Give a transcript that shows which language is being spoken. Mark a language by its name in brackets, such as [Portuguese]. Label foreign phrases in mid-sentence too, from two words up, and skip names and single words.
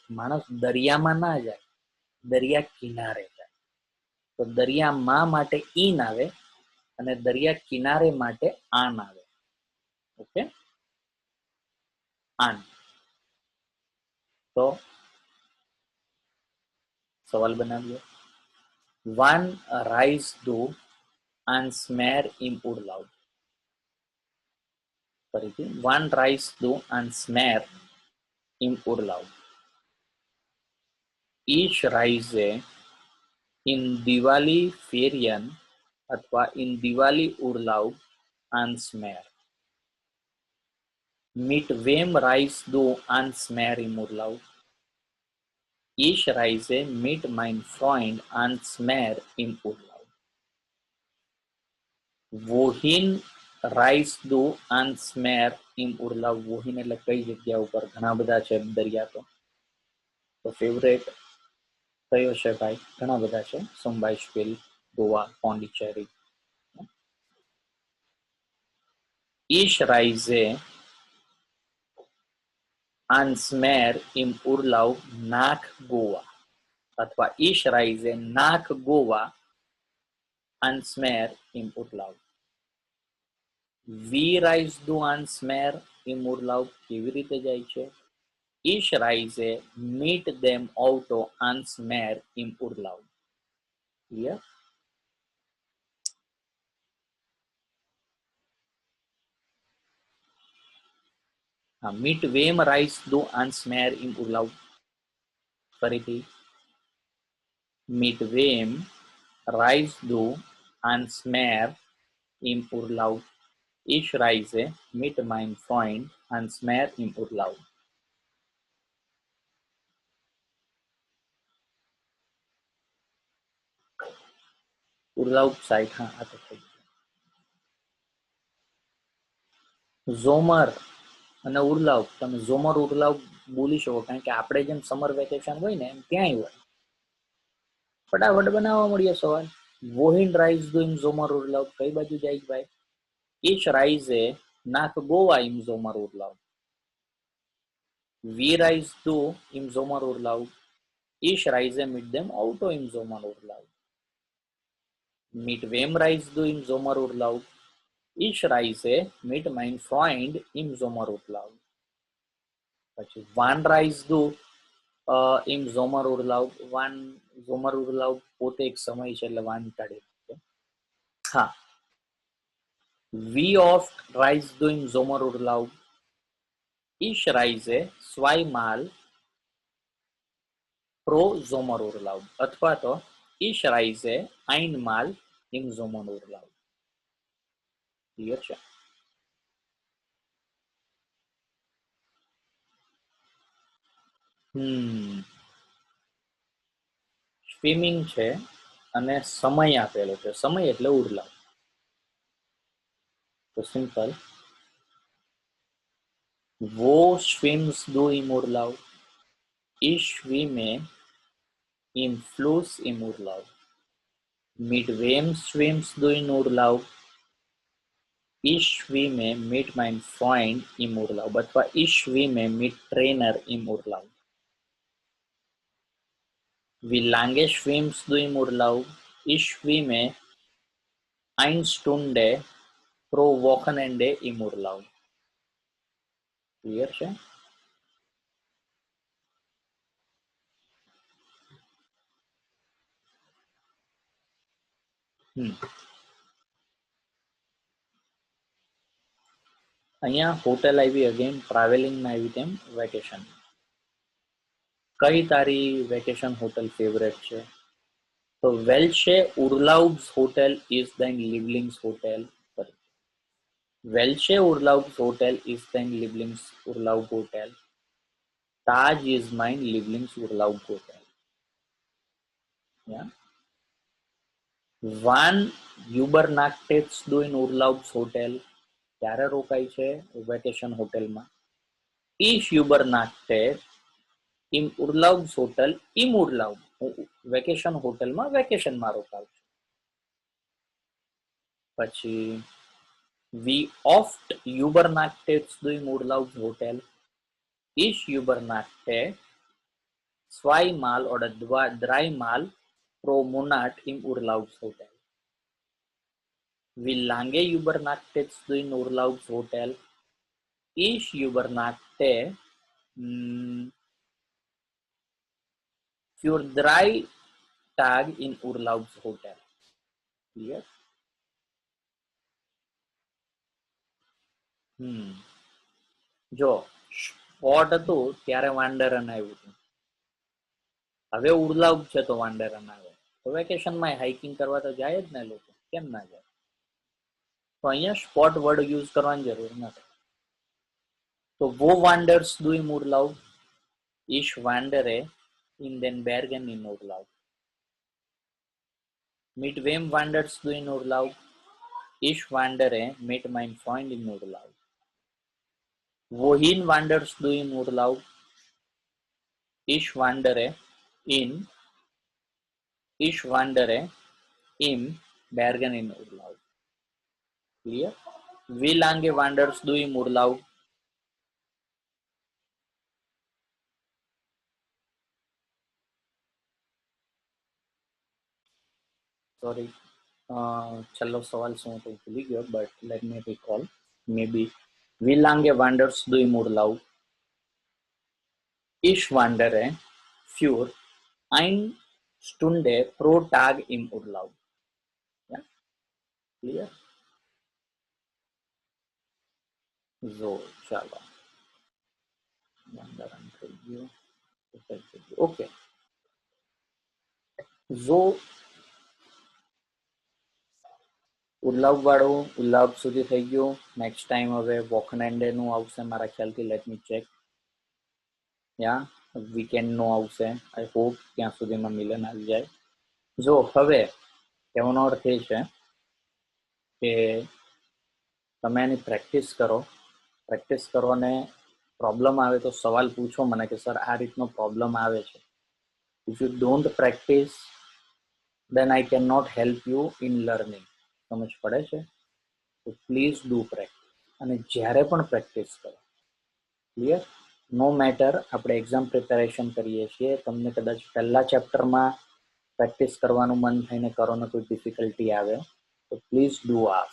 [Gujarati] માણસ દરિયામાં ના જાય, દરિયા કિનારે જાય. તો દરિયામાં માટે ઈન આવે અને દરિયા કિનારે માટે આન આવે. ઓકે, આન. તો સવાલ બનાવીએ. [German] Wann reist du ans Meer im Urlaub? ફરીથી, wann reist du ans Meer im Urlaub? Ich reise in Diwali Ferien અથવા in Diwali Urlaub ans Meer. Mit wem reist du ans Meer im Urlaub? Ich reise mit meinem Freund ans Meer im Urlaub. Wohin reist du ans Meer im Urlaub? [Gujarati] Wohin એટલે કઈ જગ્યા ઉપર? ઘણા બધા છે દરિયા તો ફેવરેટ કયો છે ભાઈ? ઘણા બધા છે. [German] Zum Beispiel ગોવા, પોંડિચેરી. Ich reise ans Meer im Urlaub nach Goa. અથવા Ich reise nach Goa ans Meer im Urlaub. Wie reist du ans Meer im Urlaub? [Gujarati] કેવી રીતે જાય છે? [German] Ich reise mit dem Auto ans Meer im Urlaub. [English] Clear? [German] Mit wem reist du ans Meer im Urlaub? ફરીથી mit wem reist du ans Meer im Urlaub? Ich reise mit meinem Freund ans Meer im Urlaub. [Gujarati] Urlaub સાઈડ હા આ તો થઈ ગયું. ઝોમર અને ઉર્લાવ તમે [German] Sommer Urlaub [Gujarati] બોલી શકો કારણ કે આપણે જેમ [English] summer vacation [Gujarati] હોય ને એમ ક્યાંય હોય. ફટાફટ બનાવવા મળીએ સવાલ. [German] wohin reist du im Sommer Urlaub? [Gujarati] કઈ બાજુ જાય ભાઈ? [German] Ich reise nach Goa im Sommer Urlaub. Wie reist du im Sommer Urlaub? Ich reise mit dem Auto im Sommer Urlaub. Mit wem reist du im Sommer Urlaub? Ich reise mit meinem Freund im Sommer Urlaub. પછી wann reist du im Sommer Urlaub? Wann Sommer Urlaub [Gujarati] પોતે એક સમય છે એટલે વાન કાઢી છે. હા. [German] Wie oft reist du im Sommer Urlaub? Ich reise zweimal pro Sommer Urlaub. [Gujarati] અથવા તો [German] ich reise einmal im Sommer Urlaub. [Gujarati] ક્લિયર છે? સ્વિમિંગ છે અને સમય આપેલો છે. સમય એટલે ઉર્લાવ. તો સિમ્પલ. [German] Wo schwimmst du im Urlaub? Ich schwimme im Fluss im Urlaub. Mit wem schwimmst du in Urlaub? Ich schwimme mit meinem Freund im Urlaub. અથવા ich schwimme mit Trainer im Urlaub. Wie lange schwimmst du im Urlaub? Ich schwimme 1 Stunde pro Wochenende im Urlaub. [Gujarati] ક્લિયર છે? અહીંયા હોટેલ આવી અગેન ટ્રાવેલિંગમાં આવી તેમ વેકેશન. કઈ તારી [English] vacation hotel [Gujarati] ફેવરેટ છે? [German] તો welche Urlaubshotel ist dein Lieblingshotel? Welche Urlaubshotel ist dein Lieblingsurlaubhotel? Taj is mein Lieblingsurlaubhotel. Ja? Wann übernachtest du in Urlaubshotel? [Gujarati] ક્યારે રોકાય છે વેકેશન હોટેલમાં? [German] Ich übernachte im Urlaubshotel im Urlaub. [Gujarati] વેકેશન હોટેલમાં વેકેશનમાં રોકાવું છું. [German] પછી wie oft übernachtest du im Urlaubshotel? Ich übernachte zweimal oder dreimal pro Monat im Urlaubshotel. Wie lange übernachtest du in Urlaubshotel? Ich übernachte für 3 Tage in Urlaubshotel. [English] Clear? [Gujarati] જો સ્પોટ હતું ત્યારે વાંડરન આવ્યું હતું. હવે ઉર્લાઉબ છે તો વાંડરન આવે. તો વેકેશનમાં હાઇકિંગ કરવા તો જાય જ ને લોકો, કેમ ના જાય? તો અહીંયા [English] spot word use [Gujarati] કરવાની જરૂર નથી. [German] તો wo wanderst du im Urlaub? Ich wandere in den Bergen in Nordlaug. Mit wem wanderst du in Nordlaug? Ich wandere mit meinem Freund in Nordlaug. Wohin wanderst du in Urlaub? Ich wandere in Ich wandere im Bergen in Urlaub. Clear? Wie lange wanderst du im Urlaub? [English] Sorry. [Gujarati] છેલ્લો સવાલ શું હતો ભૂલી ગયો, [English] but let me recall. Maybe. [German] Wie lange wanderst du im Urlaub? Ich wandere für 1 Stunde pro Tag im Urlaub. [English] Yeah? Clear? So, [Gujarati] ચાલો. Wandern થઈ ગયું. Okay. So, ઉલ્લાવ વાળું ઉલ્લાવ સુધી થઈ ગયું. [English] next time [Gujarati] હવે વોકનેન્ડે નું આવશે મારા ખ્યાલથી. [English] let me check. [Gujarati] યા વીકેન્ડ નું આવશે. [English] I hope [Gujarati] ત્યાં સુધીમાં મિલન આવી જાય. જો હવે કહેવાનો અર્થ એ છે કે તમે એની પ્રેક્ટિસ કરો ને પ્રોબ્લેમ આવે તો સવાલ પૂછો મને કે સર આ રીતનો પ્રોબ્લેમ આવે છે. [English] if you don't practice then I cannot help you in learning. [Gujarati] સમજ પડે છે? તો [English] please do practice. [Gujarati] અને જ્યારે પણ પ્રેક્ટિસ કરો, ક્લિયર, [English] no matter [Gujarati] આપણે [English] exam preparation [Gujarati] કરીએ છીએ, તમને કદાચ પહેલા ચેપ્ટરમાં પ્રેક્ટિસ કરવાનું મન થઈને કરો ને કોઈ ડિફિકલ્ટી આવે તો [English] please do ask.